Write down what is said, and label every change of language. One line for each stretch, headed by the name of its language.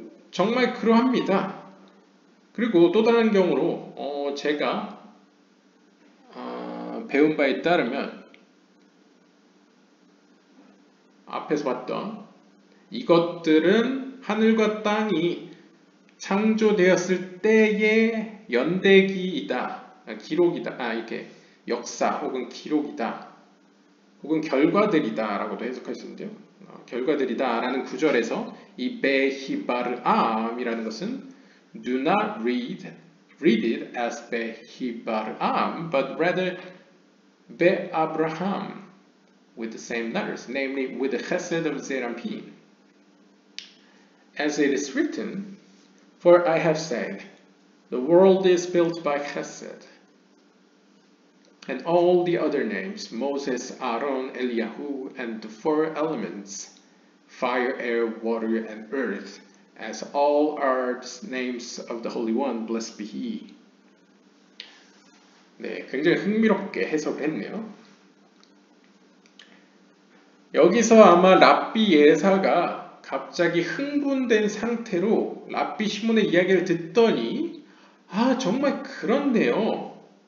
Korean: 정말 그러합니다. 그리고 또 다른 경우로 제가 배운 바에 따르면 앞에서 봤던 이것들은 하늘과 땅이 창조되었을 때의 연대기이다, 기록이다, 이렇게 역사 혹은 기록이다, 혹은 결과들이다 라고도 해석할 수 있는데요. 결과들이다 라는 구절에서 이 베히바르암이라는 것은
English: do not read it as 베히바르암, but rather 베아브라함 with the same letters, namely with the chesed of Zerampin. As it is written, for I have said, the world is built by chesed. And all the other names, Moses, Aaron, Eliyahu, and the four elements, fire, air, water, and earth, as all are the names of the Holy One, blessed be He.
Korean: 네, 굉장히 흥미롭게 해석을 했네요. 여기서 아마 랍비 예사가 갑자기 흥분된 상태로 랍비 시몬의 이야기를 듣더니 정말 그렇네요.